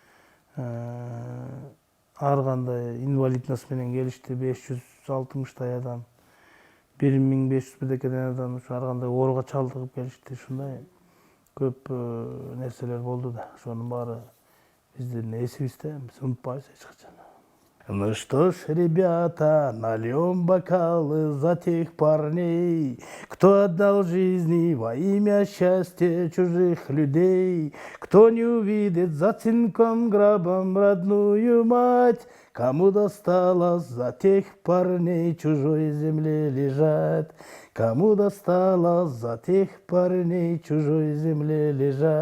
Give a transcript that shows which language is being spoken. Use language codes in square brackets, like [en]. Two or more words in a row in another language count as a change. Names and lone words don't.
[ky] Ар кандай инвалидность менен келишти, 560 адам, 1500 бирдекеден адам ар кандай ооруга чалдыгып келишти. Ушундай көп нерселер болду да. Ошонун баары биздин эсибизде, биз унутпайбыз эч качан. [ru] Ну что ж, ребята, нальем бокалы за тех парней, кто отдал жизни во имя счастья чужих людей, кто не увидит за цинком гробом родную мать, кому досталось за тех парней чужой земле лежать, кому досталось за тех парней чужой земле лежать.